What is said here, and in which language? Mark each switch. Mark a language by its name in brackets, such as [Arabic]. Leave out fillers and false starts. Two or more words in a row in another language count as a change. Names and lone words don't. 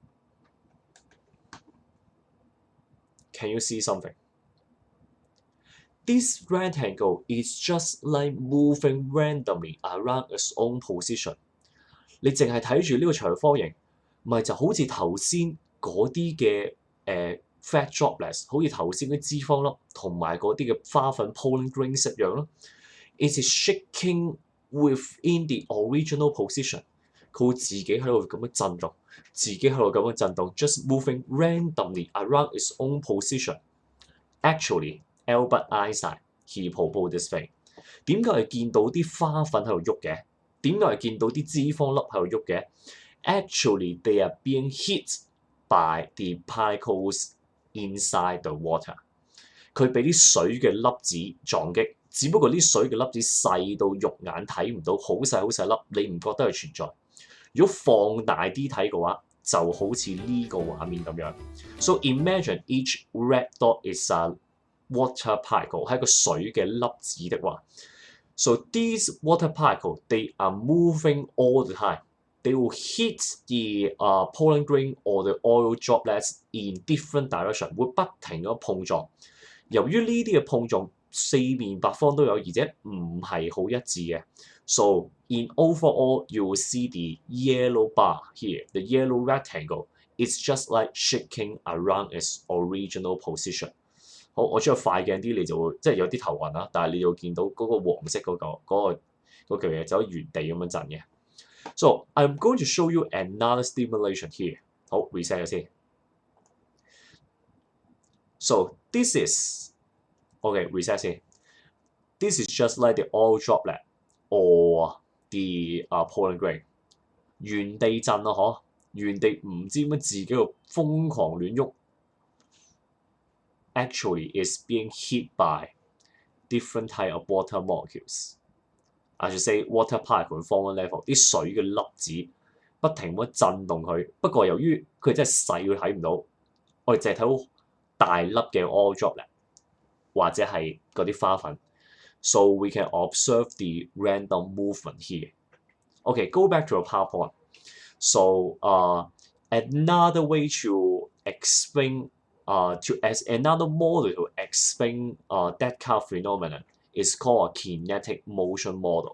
[English] Can you see something? This rectangle is just like moving randomly around its own position。 [Cantonese] 你淨係睇住呢個長方形，咪就好似頭先嗰啲嘅 [English] fat droplets， [Cantonese] 好似頭先啲脂肪粒同埋嗰啲嘅花粉 [English] pollen grains [Cantonese] 一樣咯。 [English] It is shaking within the original position。 [Cantonese] 佢會自己喺度咁樣震動，自己喺度咁樣震動 [English] ，just moving randomly around its own position。Actually, Albert Einstein he proposed this thing。 [Cantonese] 點解係見到啲花粉喺度喐嘅？點解係見到啲脂肪粒喺度喐嘅 [English] ？Actually, they are being hit by the particles inside the water。 [Cantonese] 佢俾啲水嘅粒子撞擊，只不過啲水嘅粒子細到肉眼睇唔到，好細好細粒，你唔覺得佢存在。如果放大啲睇嘅話，就好似呢個畫面咁樣。 [English] So imagine each red dot is a water particle， [Cantonese] 係一個水嘅粒子的話。 [English] So these water particles, they are moving all the time. They will hit the pollen grain or the oil droplets in different direction， [Cantonese] 會不停咁碰撞。由於呢啲嘅碰撞四面八方都有，而且唔係好一致嘅。 [English] So in overall, you will see the yellow bar here, the yellow rectangle. It's just like shaking around its original position。 [Cantonese] 好，我將佢快鏡啲，你就會即係有啲頭暈啦，但係你要見到嗰個黃色嗰嚿嘢就喺原地咁樣震嘅。 [English] So I'm going to show you another stimulation here。好 ，reset [Cantonese] 咗先。 [English] So this is reset 先。This is just like the oil droplet or the pollen grain。 [Cantonese] 原地震咯，嗬，原地唔知點解自己度瘋狂亂喐。 [English] Actually is being hit by different type of water molecules. I should say water particle form one level， [Cantonese] 啲水嘅粒子不停咁震動佢。不過由於佢真係細，佢睇唔到，我哋淨係睇到大粒嘅 [English] oil droplet [Cantonese] 或者係嗰啲花粉。 [English] So we can observe the random movement here. Okay, go back to the PowerPoint. So another way to explain as another model to explain that kind of phenomenon is called a kinetic motion model.